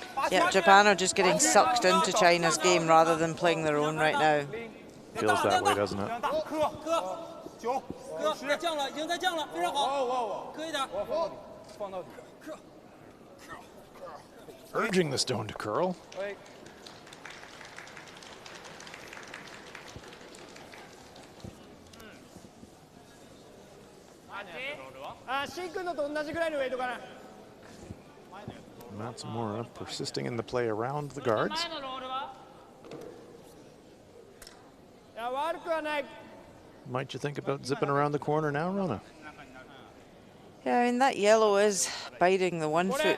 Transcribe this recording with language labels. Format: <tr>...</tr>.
<en>Yeah, Japan are just getting sucked into China's game rather than playing their own right now. Feels that way, doesn't it?</en> <zh>磕9 哥，再降了，已经在降了，非常好。磕一点。放到底。</zh> <en>Urging the stone to curl.</en> <ja>新君のと同じぐらいのウェイトかな。</ja> <en>Matsumura persisting in the play around the guards.</en> <ja>いや悪くはない。</ja> <en>Might you think about zipping around the corner now, Rona? Yeah, I mean, that yellow is biting the 1 foot,</en>